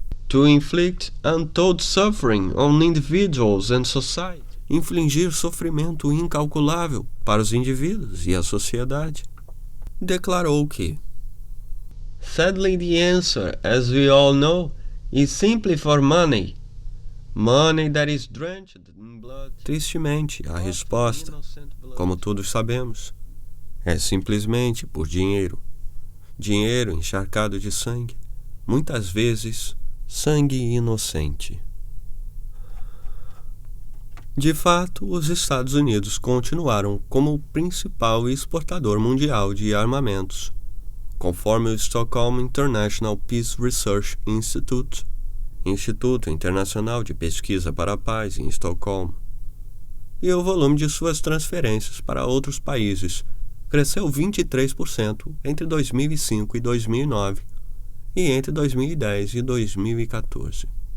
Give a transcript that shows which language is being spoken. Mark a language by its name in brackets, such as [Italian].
[English] to inflict untold suffering on individuals and society. [Portuguese] Infligir sofrimento incalculável para os indivíduos e a sociedade. Declarou que [English] Sadly, the answer, as we all know, is simply for money. Money that is drenched in blood. [Portuguese] Tristemente, a resposta, como todos sabemos, é simplesmente por dinheiro. Dinheiro encharcado de sangue, muitas vezes sangue inocente. De fato, os Estados Unidos continuaram como o principal exportador mundial de armamentos, conforme o Stockholm International Peace Research Institute, Instituto Internacional de Pesquisa para a Paz em Estocolmo, e o volume de suas transferências para outros países cresceu 23% entre 2005 e 2009 e entre 2010 e 2014.